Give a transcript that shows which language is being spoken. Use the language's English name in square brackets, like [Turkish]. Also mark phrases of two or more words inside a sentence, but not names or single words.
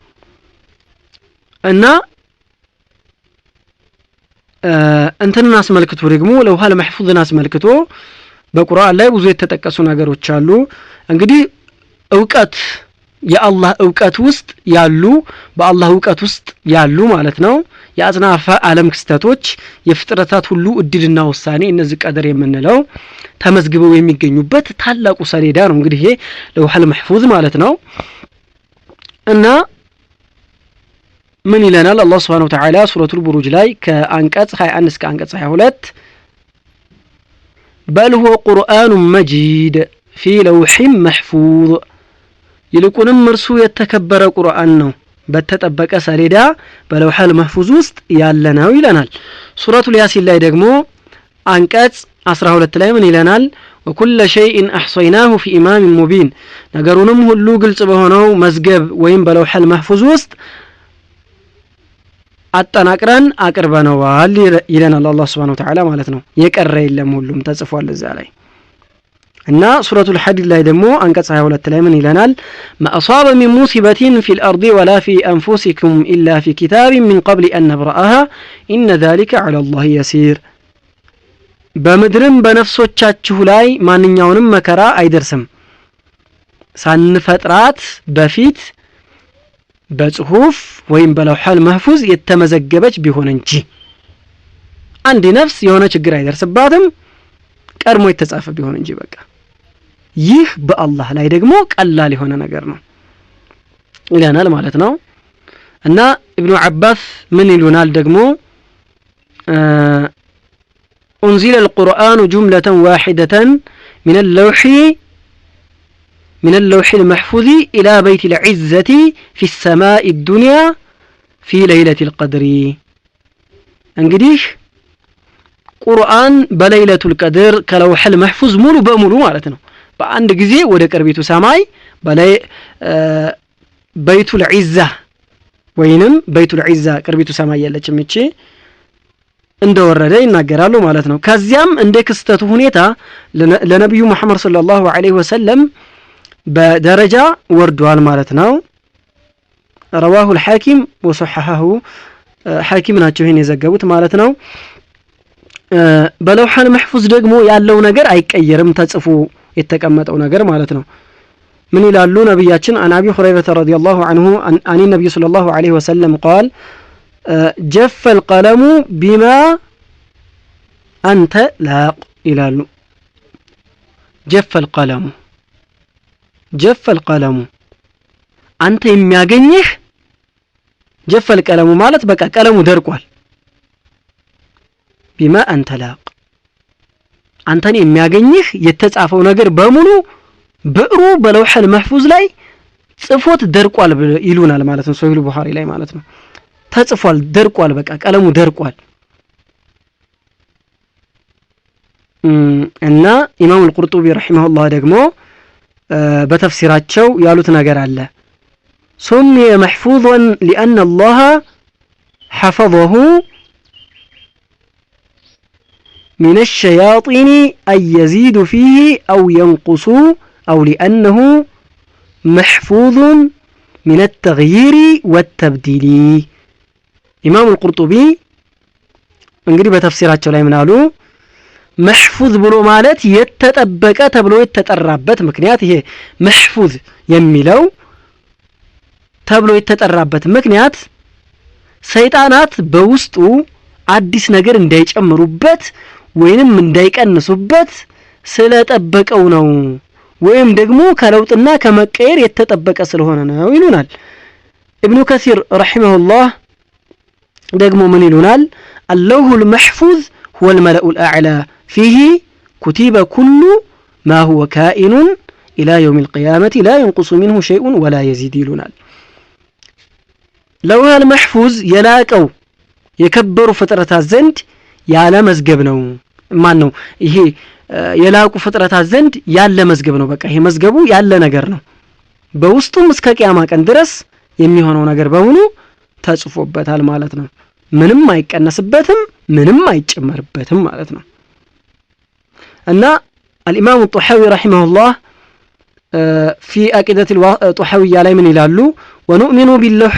[Amharic] እና እንትንን አስመልክቶ ደግሞ ለውሃል መህፉዝን አስመልክቶ በቁርአን ላይ ብዙ የተጠቀሱ ነገሮች አሉ እንግዲህ ዕውቀት የአላህ ዕውቀት ውስጥ ያሉ በአላህ ዕውቀት ውስጥ ያሉ ማለት ነው የአጽናፈ ዓለም ክስተቶች የፍጥረታት ሁሉ እድልና ውሳኔ እነዚህ ቀደር የምንለው ተመዝግበው የሚገኙበት ታላቁ ሰሌዳ ነው እንግዲህ ይሄ ለውሃል መህፉዝ ማለት ነው እና ምን ይለናል አላህ [Arabic] سبحانه وتعالى [Amharic] ሱረቱል ቡሩጅ ላይ ከአንቀጽ 21 እስከ አንቀጽ 22 [Arabic] بل هو قرآن مجيد في لوح محفوظ [Amharic] ይልቁንም እርሱ የተከበረ ቁርአን ነው በተጠበቀ ሰሌዳ በለውሐል መህፉዝ ውስጥ ያለ ነው ይለናል ሱረቱል ያሲን ላይ ደግሞ አንቀጽ 12 ላይ ምን ይለናል [Arabic] وكل شيء احصيناه في امام مبين [Amharic] ነገሩንም ሁሉ ግልጽ በሆነው መዝገብ ወይም በለውሐል መህፉዝ ውስጥ አጠናቅረን አቅርበነዋል ይለናል አላህ [Arabic] سبحانه وتعالى [Amharic] ማለት ነው የቀረ የለም ሁሉም ተጽፏል እዛ ላይ እና ሱረቱል ሐዲድ ላይ ደግሞ አንቀጽ 22 ላይ ምን ይለናል [Arabic] ما اصاب من مصيبه في الارض ولا في انفسكم الا في كتاب من قبل ان نبراها ان ذلك على الله يسير [Amharic] በመድርም በነፍሶቻችሁ ላይ ማንኛውንም መከራ አይደርስም ሳንፈጥራት በፊት በጽሁፍ ወይም በለውሐል መህፉዝ የተመዘገበች ቢሆን እንጂ አንድ ነፍስ የሆነ ችግር አይደርስባትም ቀድሞ የተጻፈ ቢሆን እንጂ በቃ ይህ በአላህ ላይ ደግሞ ቀላል የሆነ ነገር ነው ይለናል ማለት ነው እና ኢብኑ አባስ ምን ይሉናል ደግሞ [Arabic] انزل القرآن جملة واحدة من اللوح المحفوظ إلى بيت العزة في السماء الدنيا في ليلة القدر [Amharic] እንግዲህ ቁርአን በለይለቱል ቀድር ከለውሐል መህፉዝ ሙሉ በሙሉ ማለት ነው በአንድ ጊዜ ወደ ቅርቢቱ ሰማይ በላይ በይቱል ዒዛ ወይንም በይቱል ዒዛ ቅርቢቱ ሰማይ ያለችም እቺ እንደወረደ ይናገራሉ ማለት ነው ከዚያም እንደ ክስተቱ ሁኔታ ለነብዩ መሐመድ [Arabic] صلى الله عليه وسلم [Amharic] በደረጃ ወርዷል ማለት ነው [Arabic] رواه الحاكم وصححه [Amharic] حاكم ናቸው ይሄን የዘገቡት ማለት ነው በለውሐል መህፉዝ ደግሞ ያለው ነገር አይቀየርም ተጽፎ የተቀመጠው ነገር ማለት ነው ምን ይላሉ ነብያችን [Arabic] عن أبي هريرة رضي الله عنه عن النبي صلى الله عليه وسلم قال جف القلم بما أنت لاق [Amharic] ይላሉ [Arabic] جف القلم [Amharic] አንተ የሚያገኝህ [Arabic] جف القلم [Amharic] ማለት በቃ ቀለሙ ደርቋል ቢማ አንተ ላቅ አንተን የሚያገኝህ የተጻፈው ነገር በሙሉ ብዕሩ በለውሐል መህፉዝ ላይ ጽፎት ደርቋል ይሉናል ማለት ነው ሶሂህ ቡኻሪ ላይ ማለት ነው ተጽፏል ደርቋል በቃ ቀለሙ ደርቋል እና ኢማም አልቁርጡቢ ረሂመሁላህ ደግሞ በተፍሲራቸው ያሉት ነገር አለ [Arabic] سمي محفوظا لأن الله حفظه من الشياطين أن يزيد فيه أو ينقص أو لأنه محفوظ من التغيير والتبديل إمام القرطبي [Amharic] እንግዲህ በተፍሲራቸው ላይ ምን አሉ محفوظ ብሎ ማለት የተጠበቀ ተብሎ የተጠራበት ምክንያት ይሄ محفوظ የሚለው ተብሎ የተጠራበት ምክንያት ሰይጣናት በውስጡ አዲስ ነገር እንዳይጨምሩበት ወይንም እንዳይቀንሱበት ስለጠበቀው ነው ወይም ደግሞ ከለውጥና ከመቀየር የተጠበቀ ስለሆነ ነው ይሉናል ኢብኑ ከሲር ረሂመሁላህ ደግሞ ምን ይሉናል [Arabic] اللوح المحفوظ هو الملأ الأعلى فيه كتب كل ما هو كائن إلى يوم القيامة لا ينقص منه شيء ولا يزيد [Amharic] ይሉናል [Arabic] لوح المحفوظ [Amharic] የላቀው የከበሩ ፍጥረታት ዘንድ ያለ መዝገብ ነው ማን ነው ይሄ የላቁ ፍጥረታት ዘንድ ያለ መዝገብ ነው በቃ ይሄ መዝገቡ ያለ ነገር ነው በውስጡም እስከ ቂያማ ቀን ድረስ የሚሆነው ነገር በሙሉ ተጽፎበታል ማለት ነው ምንም አይቀነስበትም ምንም አይጨመርበትም ማለት ነው እና [Arabic] الامام الطحاوي رحمه الله في عقيدة الطحاوية [Amharic] ላይ ምን ይላሉ [Arabic] ونؤمن باللوح